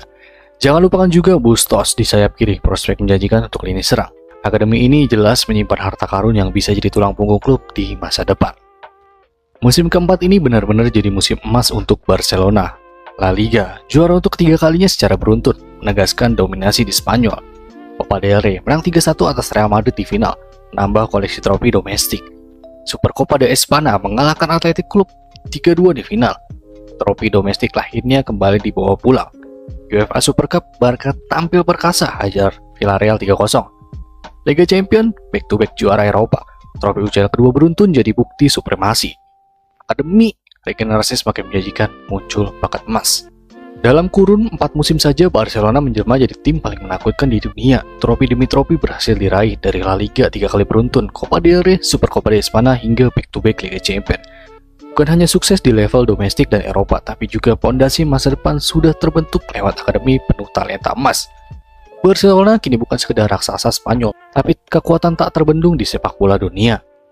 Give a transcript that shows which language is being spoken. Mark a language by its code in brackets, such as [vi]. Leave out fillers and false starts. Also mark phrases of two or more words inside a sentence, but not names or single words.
[id] Jangan lupakan juga Bustos di sayap kiri, prospek menjanjikan untuk lini serang. Akademi ini jelas menyimpan harta karun yang bisa jadi tulang punggung klub di masa depan. Musim keempat ini benar-benar jadi musim emas untuk Barcelona. La Liga, juara untuk ketiga kalinya secara beruntun, menegaskan dominasi di Spanyol. Copa del Rey menang 3-1 atas Real Madrid di final, nambah koleksi trofi domestik. Supercopa de España mengalahkan Athletic Club 3-2 di final. Trofi domestik lahirnya kembali dibawa pulang. UEFA Super Cup, Barca tampil perkasa hajar Villarreal 3-0. Liga Champion, [en] back-to-back [id] juara Eropa. Trofi UCL kedua beruntun jadi bukti supremasi. Akademi, regenerasi semakin menjanjikan, muncul bakat emas. Dalam kurun 4 musim saja, Barcelona menjelma jadi tim paling menakutkan di dunia. Trofi demi trofi berhasil diraih dari La Liga 3 kali beruntun, Copa del Rey, Supercopa de España, hingga [en] back-to-back [id] Liga Champion. Bukan hanya sukses di level domestik dan Eropa, tapi juga pondasi masa depan sudah terbentuk lewat akademi penuh talenta emas. Barcelona kini bukan sekedar raksasa Spanyol, tapi kekuatan tak terbendung di sepak bola dunia.